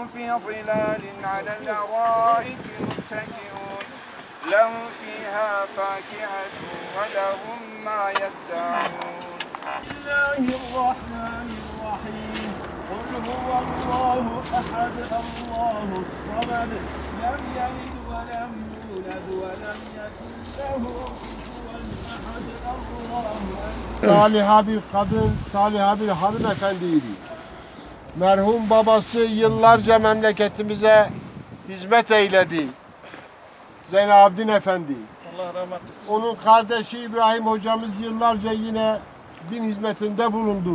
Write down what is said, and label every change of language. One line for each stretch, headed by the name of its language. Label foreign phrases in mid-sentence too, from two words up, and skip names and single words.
Arabic: في ظلال على الأرائك متكئون لهم فيها فاكهة ولهم ما يدعون بسم الله الرحمن الرحيم قل هو الله أحد الله الصمد لم يلد ولم يولد ولم يكن له
Turkish: Saliha bir kadın, saliha bir hanımefendiydi. Merhum babası yıllarca memleketimize hizmet eyledi. Zeynalabdin Efendi. Allah rahmet eylesin. Onun kardeşi İbrahim hocamız yıllarca yine din hizmetinde bulundu.